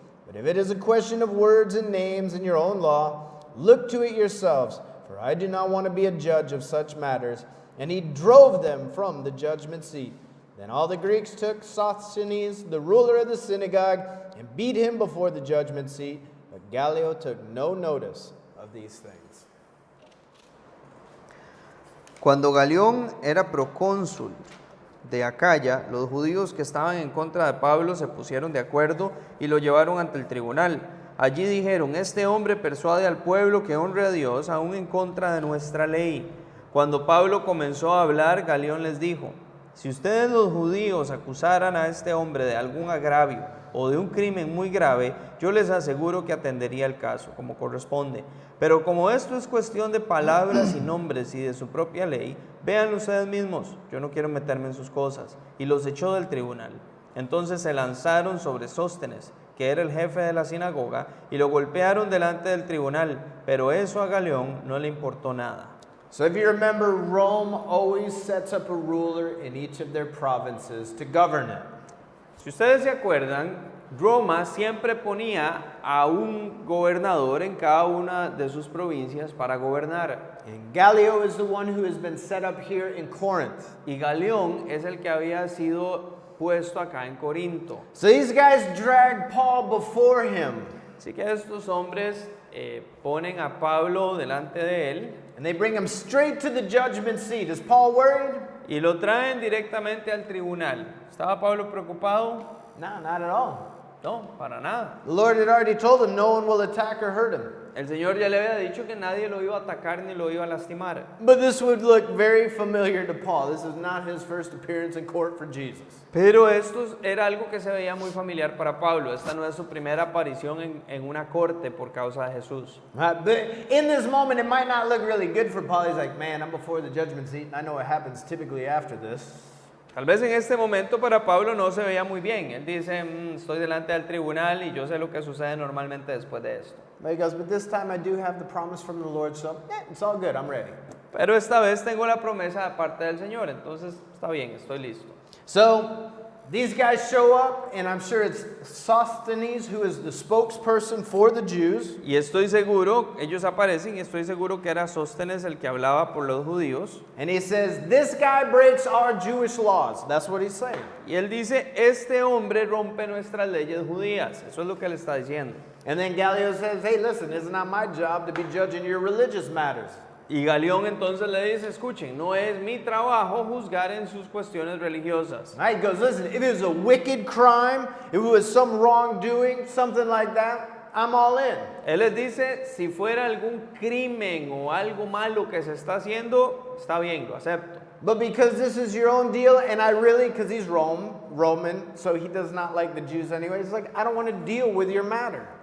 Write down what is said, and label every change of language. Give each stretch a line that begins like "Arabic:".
English: But if it is a question of words and names in your own law, look to it yourselves, for I do not want to be a judge of such matters." And he drove them from the judgment seat. Then all the Greeks took Sosthenes, the ruler of the synagogue, and beat him before the judgment seat. But Gallio took no notice of these things.
Spanish: Cuando Galión era procónsul de Acaya, los judíos que estaban en contra de Pablo se pusieron de acuerdo y lo llevaron ante el tribunal. Allí dijeron: "Este hombre persuade al pueblo que honre a Dios aún en contra de nuestra ley". Cuando Pablo comenzó a hablar, Galión les dijo: "Si ustedes los judíos acusaran a este hombre de algún agravio o de un crimen muy grave, yo les aseguro que atendería el caso como corresponde. Pero como esto es cuestión de palabras y nombres y de su propia ley, véanlo ustedes mismos, yo no quiero meterme en sus cosas". Y los echó del tribunal. Entonces se lanzaron sobre Sóstenes, que era el jefe de la sinagoga, y lo golpearon delante del tribunal, pero eso a Galión no le importó nada.
English: So if you remember, Rome always sets up a ruler in each of their provinces to govern it.
Spanish: Si ustedes se acuerdan, Roma siempre ponía a un gobernador en cada una de sus provincias para gobernar.
English: And Gallio is the one who has been set up here in Corinth.
Spanish: Y Galión es el que había sido puesto acá en Corinto.
English: So these guys drag Paul before him.
Spanish: Así que estos hombres ponen a Pablo delante de él
English: And they bring him straight to the judgment seat. Is Paul worried?
Spanish: y lo traen directamente al tribunal. ¿Estaba Pablo preocupado?
English: No, not at all.
Spanish: No, para nada.
English: The Lord had already told him no one will attack or hurt him.
Spanish: El Señor ya le había dicho que nadie lo iba a atacar ni lo iba a lastimar.
English: But this would look very familiar to Paul. This is not his first appearance in court for Jesus.
Spanish: Pero esto era algo que se veía muy familiar para Pablo. Esta no es su primera aparición en una corte por causa de Jesús.
English: But in this moment, it might not look really good for Paul. He's like, man, I'm before the judgment seat, and I know what happens typically after this.
Spanish: Tal vez en este momento para Pablo no se veía muy bien. Él dice, estoy delante del tribunal y yo sé lo que sucede normalmente después de esto.
English: But he goes, but this time I do have the promise from the Lord, so it's all good, I'm ready.
Spanish: Pero esta vez tengo la promesa de parte del Señor, entonces está bien, estoy listo.
English: So these guys show up, and I'm sure it's Sosthenes, who is the spokesperson for the Jews.
Spanish: Y estoy seguro, ellos aparecen y estoy seguro que era Sóstenes el que hablaba por los judíos.
English: And he says, this guy breaks our Jewish laws. That's what he's saying.
Spanish: Y él dice, este hombre rompe nuestras leyes judías. Eso es lo que él está diciendo.
English: And then Gallio says, hey, listen, it's not my job to be judging your religious matters.
Spanish: Y Galión entonces le dice, escuchen, no es mi trabajo juzgar en sus cuestiones religiosas.
English: Right? He goes, listen, if it was a wicked crime, if it was some wrongdoing, something like that, I'm all in.
Spanish: Él les dice, si fuera algún crimen o algo malo que se está haciendo, está bien, lo acepto.
English: But because this is your own deal, and I really, because he's Roman, so he does not like the Jews anyway, he's like, I don't want to deal with your matter.